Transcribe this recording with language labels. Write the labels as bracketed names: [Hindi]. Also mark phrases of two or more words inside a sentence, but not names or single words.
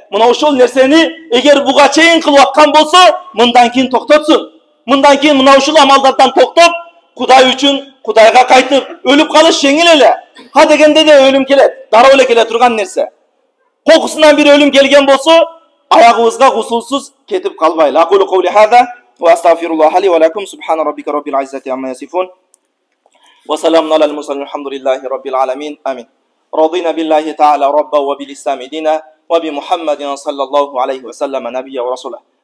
[Kyrgyz] Мына ошол нерсени эгер буга чейин кылып аткан болсо, мындан кийин токтотсун. Мындан кийин мына ушул амалдардан токтоп, Кудай үчүн Кудайга кайтып, өлүп калыш жеңил эле. Ха дегенде де өлүм келет, дароо эле келе турган нерсе. Кокусунан бир өлүм келген болсо, аягыбызга гусулсуз кетип калбайлы. [Arabic] أقول قولي هذا وأستغفر الله لي ولكم سبحان ربك رب العزة عما يصفون. وسلام على المرسلين الحمد لله رب العالمين. آمين رضينا بالله تعالى ربا وبالإسلام دينا وبمحمد صلى الله عليه وسلم نبيا ورسولا.